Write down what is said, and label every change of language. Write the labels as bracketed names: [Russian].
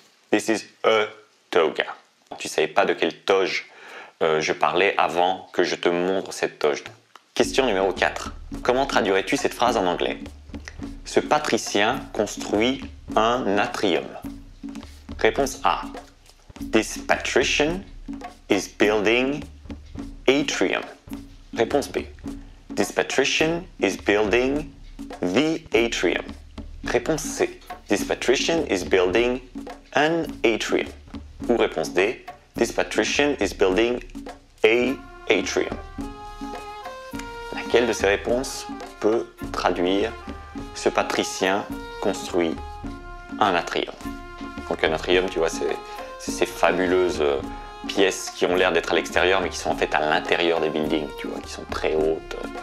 [English] This is a toga. [French] Tu ne savais pas de quelle toge je parlais avant que je te montre cette toge. Question numéro 4. Comment traduirais-tu cette phrase en anglais? Ce patricien construit un atrium. Réponse A. [English] This patrician is building atrium. [French] Réponse B. [English] This patrician is building the atrium. [French] Réponse C. [English] This patrician is building an atrium. [French] Ou réponse D. [English] This patrician is building a atrium. [French] Laquelle de ces réponses peut traduire ce patricien construit un atrium? Donc un atrium, tu vois, c'est ces fabuleuses pièces qui ont l'air d'être à l'extérieur mais qui sont en fait à l'intérieur des buildings, tu vois, qui sont très hautes.